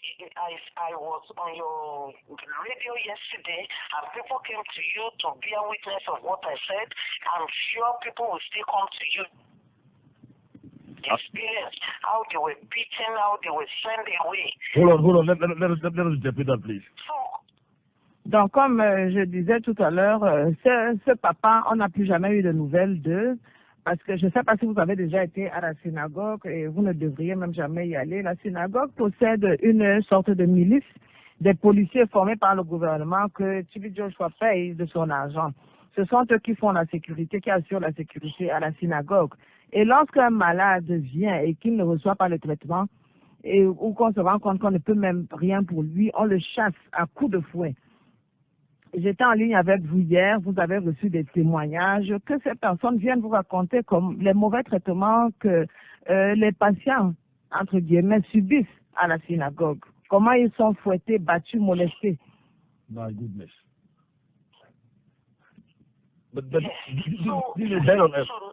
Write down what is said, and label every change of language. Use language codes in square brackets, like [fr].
[en] I was on your radio yesterday, and people came to you to bear witness of what I said. I'm sure people will still come to you. Experience how they were beaten, how they were sent away. Hold on. Let us repeat that, please. [fr] Donc, comme je disais tout à l'heure, ce papa, on n'a plus jamais eu de nouvelles d'eux, parce que je ne sais pas si vous avez déjà été à la synagogue, et vous ne devriez même jamais y aller. La synagogue possède une sorte de milice des policiers formés par le gouvernement que T.B Joshua paye de son argent. Ce sont eux qui font la sécurité, qui assurent la sécurité à la synagogue. Et lorsqu'un malade vient et qu'il ne reçoit pas le traitement, ou qu'on se rend compte qu'on ne peut même rien pour lui, on le chasse à coups de fouet. J'étais en ligne avec vous hier, vous avez reçu des témoignages que ces personnes viennent vous raconter comme les mauvais traitements que les patients, entre guillemets, subissent à la synagogue. Comment ils sont fouettés, battus, molestés. [en] My goodness. But this is hell on earth.